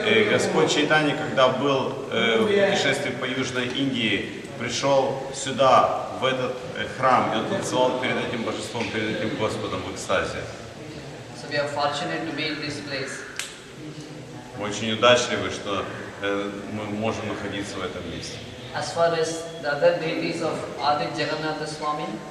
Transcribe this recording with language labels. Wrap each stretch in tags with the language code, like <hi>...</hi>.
<ru>Господь Чайтанья, когда был в путешествии по Южной Индии, пришел сюда, в этот храм, и он танцевал перед этим божеством, перед этим Господом в экстазе.</ru> <en>So we are fortunate to be in this place.</en> <ru>Мы очень удачливы, что мы можем находиться в этом месте.</ru> <en>As far as the other deities of Adi Jagannatha Swami,</en>